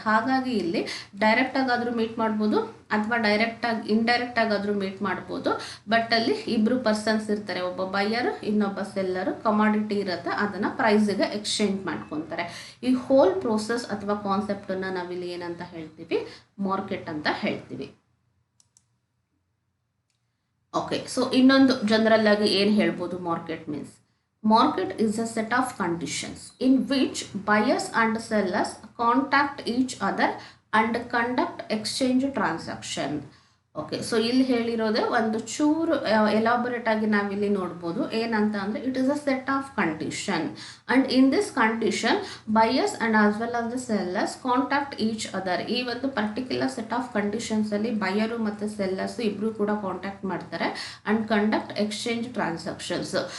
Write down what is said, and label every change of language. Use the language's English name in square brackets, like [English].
[Kannada] ಹಾಗಾಗಿ ಇಲ್ಲಿ ಡೈರೆಕ್ಟಾಗಾದರೂ ಮೀಟ್ ಮಾಡ್ಬೋದು ಅಥವಾ ಇಂಡೈರೆಕ್ಟಾಗಾದರೂ ಮೀಟ್ ಮಾಡ್ಬೋದು. ಬಟ್ ಅಲ್ಲಿ ಇಬ್ಬರು ಪರ್ಸನ್ಸ್ ಇರ್ತಾರೆ, ಒಬ್ಬ ಬೈಯರು ಇನ್ನೊಬ್ಬ ಸೆಲ್ಲರು, ಕಮಾಡಿಟಿ ಇರುತ್ತೆ, ಅದನ್ನು ಪ್ರೈಸಿಗೆ ಎಕ್ಸ್ಚೇಂಜ್ ಮಾಡ್ಕೊತಾರೆ. ಈ ಹೋಲ್ ಪ್ರೋಸೆಸ್ ಅಥವಾ ಕಾನ್ಸೆಪ್ಟನ್ನು ನಾವಿಲ್ಲಿ ಏನಂತ ಹೇಳ್ತೀವಿ, ಮಾರ್ಕೆಟ್ ಅಂತ ಹೇಳ್ತೀವಿ. ಓಕೆ, ಸೊ ಇನ್ನೊಂದು ಜನರಲ್ ಆಗಿ ಏನು ಹೇಳ್ಬೋದು [English] Market means, market is a set of conditions in which buyers and sellers contact each other and conduct exchange transaction. [Kannada] Okay, so ಇಲ್ಲಿ ಹೇಳಿರೋದೇ ಒಂದು ಚೂರು ಎಲಾಬೊರೇಟ್ ಆಗಿ ನಾವಿಲ್ಲಿ ನೋಡ್ಬೋದು. ಏನಂತ ಅಂದರೆ, [English] It is a set of condition and in this condition buyers and as well as the sellers contact each other. [Kannada] ಈ ಒಂದು ಪರ್ಟಿಕ್ಯುಲರ್ ಸೆಟ್ ಆಫ್ ಕಂಡೀಷನ್ಸಲ್ಲಿ ಬೈಯರು ಮತ್ತು ಸೆಲ್ಲರ್ಸು ಇಬ್ಬರು ಕೂಡ ಕಾಂಟ್ಯಾಕ್ಟ್ ಮಾಡ್ತಾರೆ [English] And conduct exchange transactions.